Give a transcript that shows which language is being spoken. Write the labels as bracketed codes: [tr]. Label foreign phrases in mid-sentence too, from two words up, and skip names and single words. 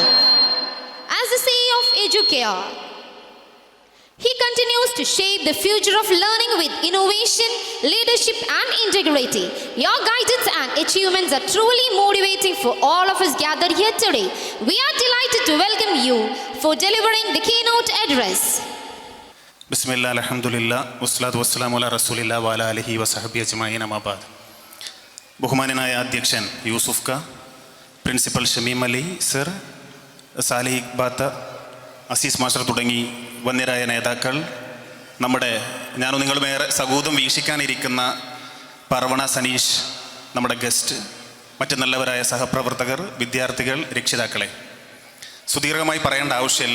[en] As the CEO of Educare, he continues to shape the future of learning with innovation, leadership and integrity. Your guidance and achievements are truly motivating for all of us gathered here today. We are delighted to welcome you for delivering the keynote address. [ar] بسم الله، الحمد لله، والصلاة والسلام على رسول الله وعلى آله وصحبه أجمعين أما بعد. [ml] ബഹുമാനനായ അധ്യക്ഷൻ യൂസുഫ് ക, പ്രിൻസിപ്പൽ ഷമീം അലി സർ, സാലിഹ് ഇഖ്ബാത്ത, അസീസ് മാസ്റ്റർ തുടങ്ങി വന്യരായ നേതാക്കൾ, നമ്മുടെ ഞാനും നിങ്ങളുമേറെ സഗൂതം വീക്ഷിക്കാനിരിക്കുന്ന പർവണ സനീഷ്, നമ്മുടെ ഗസ്റ്റ്, മറ്റ് നല്ലവരായ സഹപ്രവർത്തകർ, വിദ്യാർത്ഥികൾ, രക്ഷിതാക്കളെ, സുദീർഘമായി പറയേണ്ട ആവശ്യമില്ല.